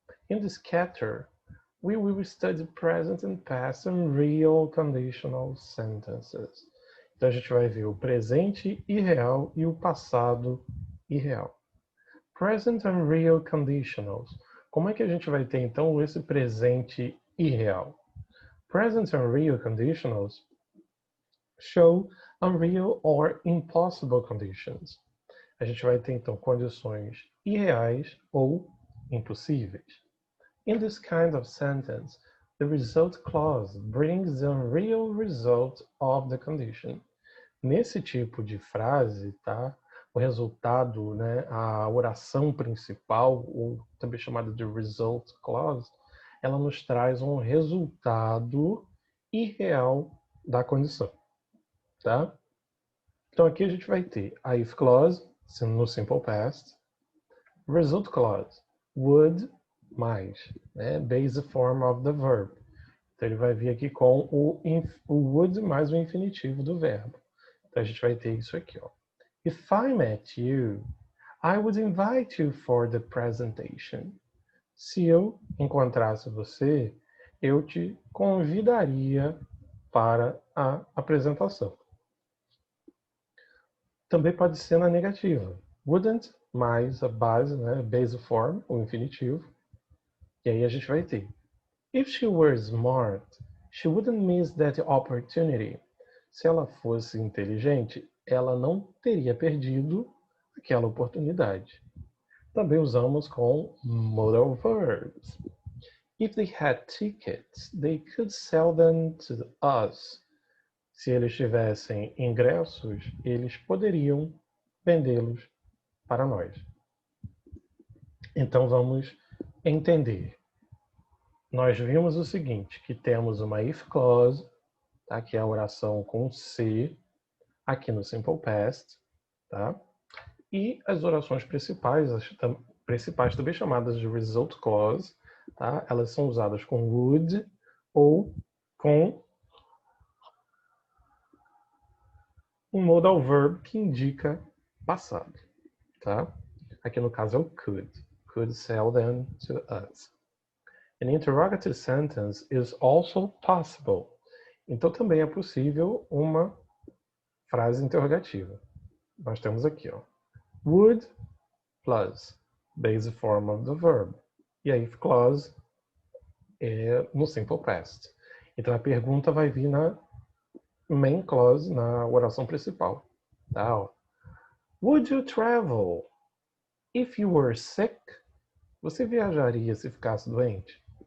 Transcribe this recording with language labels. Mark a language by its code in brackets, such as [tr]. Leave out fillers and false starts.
[en] In the scatter, we will study present and past unreal conditional sentences. [pt] Então a gente vai ver o presente irreal e o passado irreal. [en] Present unreal conditionals. [pt] Como é que a gente vai ter então esse presente irreal? [en] Present unreal conditionals show unreal or impossible conditions. [pt] A gente vai ter então condições irreais ou impossíveis. [en] In this kind of sentence, the result clause brings the unreal result of the condition. [pt] Nesse tipo de frase, tá? O resultado, né, a oração principal, ou também chamada de result clause, ela nos traz um resultado irreal da condição, tá? Então aqui a gente vai ter a if clause no simple past, result clause, would mais, né, [en] base form of the verb. [pt] Então ele vai vir aqui com o would mais o infinitivo do verbo. Então a gente vai ter isso aqui, ó. [en] If I met you, I would invite you for the presentation. [pt] Se eu encontrasse você, eu te convidaria para a apresentação. Também pode ser na negativa. Wouldn't mais a base, né, base form, o infinitivo. E aí a gente vai ter: [en] If she were smart, she wouldn't miss that opportunity. [pt] Se ela fosse inteligente, ela não teria perdido aquela oportunidade. Também usamos com modal verbs. [en] If they had tickets, they could sell them to us. [pt] se eles tivessem ingressos, eles poderiam vendê-los para nós. Então vamos entender. Nós vimos o seguinte, que temos uma if clause, tá? Que é a oração com se, aqui no Simple Past, tá? E as orações principais também chamadas de result clause, tá? Elas são usadas com would ou com um modal verb que indica passado, tá? Aqui no caso é o could. [en] Could sell them to us. An interrogative sentence is also possible. [pt] Então também é possível uma frase interrogativa. Nós temos aqui, ó, [en] would plus base form of the verb. [pt] E a if clause é no simple past. Então a pergunta vai vir na main clause, na oração principal. Tá? Ó. [en] Would you travel if you were sick? [pt] Você viajaria se ficasse doente?